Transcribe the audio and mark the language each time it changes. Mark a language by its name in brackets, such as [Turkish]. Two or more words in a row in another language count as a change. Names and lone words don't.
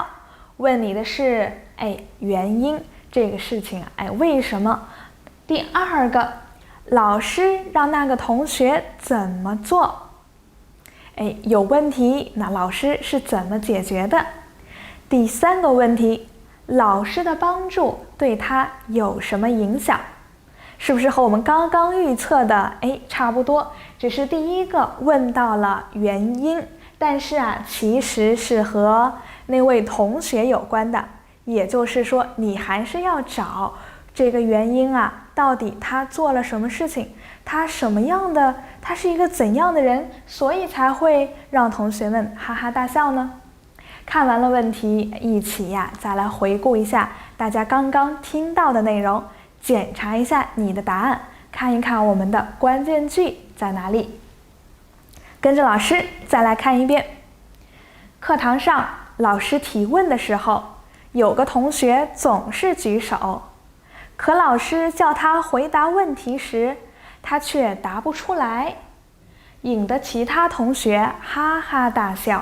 [Chinese] 問你的是原因這個事情為什麼？第二個，老師讓那個同學怎麼做？有問題，那老師是怎麼解決的？第3個問題，老師的幫助對他有什麼影響？是不是和我們剛剛預測的差不多？只是第一個問到了原因，但是其實是和那位同學有關的，也就是說你還是要找這個原因到底他做了什麼事情，他什麼樣的，他是一個怎樣的人，所以才会讓同学们哈哈大笑呢？看完了問題，一起再來回顧一下大家剛剛聽到的內容，檢查一下你的答案，看一看我們的關鍵句在哪裡。跟着老師再來看一遍。課堂上老師提問的時候，有個同學總是舉手，可老師叫他回答問題時，他卻答不出來，引得其他同學哈哈大笑。